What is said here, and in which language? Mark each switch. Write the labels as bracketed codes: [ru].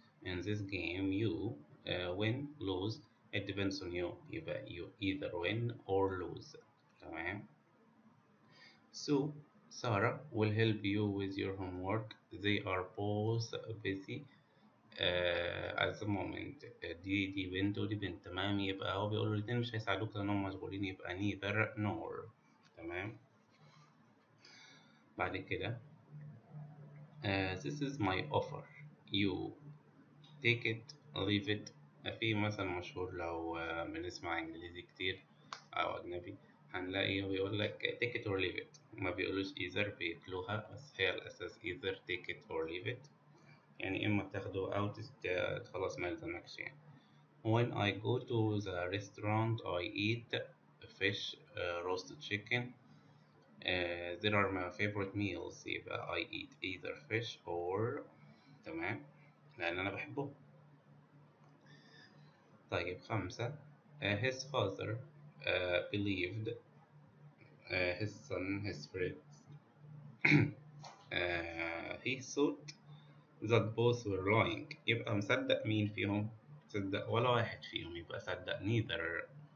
[en] in this game you win lose it depends on you. يبقى you either win or lose. [ar] تمام. [en] So Sarah will help you with your homework. They are both busy at the moment. [ar] دي بنت ودي بنت. تمام. يبقى هو بيقول الاتنين مش هيساعدوك لأنهم مشغولين، يبقى [en] neither nor. [ar] تمام. بعد كده [en] this is my offer. You take it leave it. [ar] في مثل مشهور لو بنسمع إنجليزي كتير أو أجنبي هنلاقي بيقول لك [en] take it or leave it. [ar] ما بيقولوش either، بيتلوها، بس هي الأساس [en] either take it or leave it. [ar] يعني إما تاخده أو خلاص ما يلزمكش يعني. [en] When I go to the restaurant I eat fish roasted chicken. There are my favorite meals. [ar] يبقى [en] I eat either fish or. [ar] تمام، لأن أنا بحبه. طيب 5. [en] His father believed his son his friends. He thought that both were lying. [ar] يبقى مصدق مين فيهم؟ صدق ولا واحد فيهم، يبقى صدق neither.